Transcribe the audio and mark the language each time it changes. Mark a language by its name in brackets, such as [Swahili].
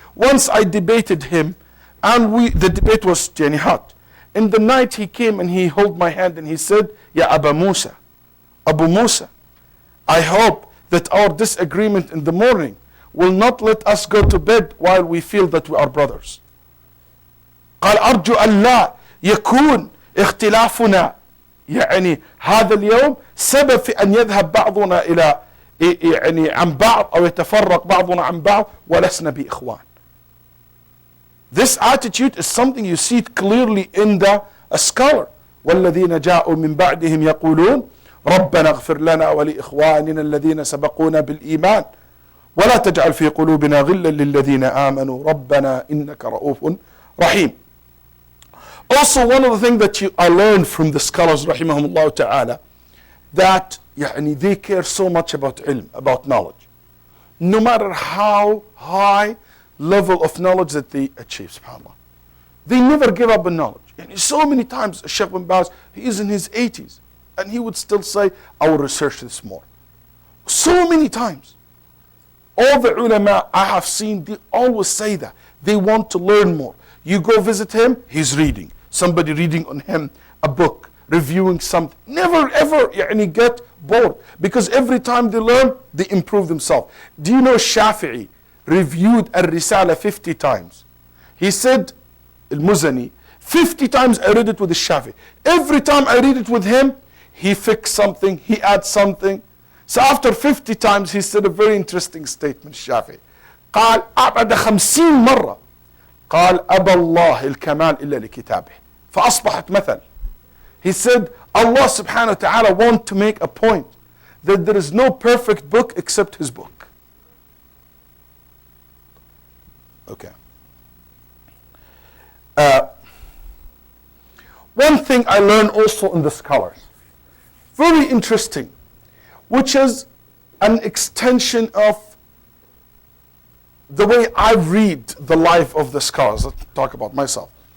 [English] Once I debated him, and the debate was hot. In the night he came and he held my hand and he said, Ya Abu Musa, I hope that our disagreement in the morning will not let us go to bed while we feel that we are brothers. [Arabic] قال أرجو أن لا يكون اختلافنا هذا اليوم سبب في أن يذهب بعضنا إلى عن بعض أو يتفرق بعضنا عن بعض ولسنا بإخوان. [English] This attitude is something you see it clearly in the scholar. [Arabic] والذين جاءوا من بعدهم يقولون ربنا اغفر لنا ولإخواننا الذين سبقونا بالإيمان ولا تجعل في قلوبنا غلا للذين آمنوا ربنا إنك رؤوف رحيم. [English] Also, one of the things that I learned from the scholars rahimahumullah ta'ala, that they care so much about ilm, about knowledge. No matter how high level of knowledge that they achieve, subhanAllah. They never give up on knowledge. So many times, Shaykh Ibn Baz, he is in his 80s, and he would still say, I will research this more. So many times. All the ulama I have seen, they always say that. They want to learn more. You go visit him, he's reading. Somebody reading on him a book, reviewing something. Never ever get bored. Because every time they learn, they improve themselves. Do you know Shafi'i reviewed Al-Risala 50 times? He said, Al-Muzani, 50 times I read it with the Shafi'i. Every time I read it with him, he fixed something, he adds something. So after 50 times, he said a very interesting statement, Shafi'i. [Arabic] قال بعد 50 مرة قال أبى الله الكمال إلا لكتابه فأصبحت مثل. [English] He said, Allah subhanahu wa ta'ala want to make a point that there is no perfect book except his book. Okay. One thing I learned also in the scholars, very interesting, which is an extension of the way I read the life of the scholars. Let's talk about myself.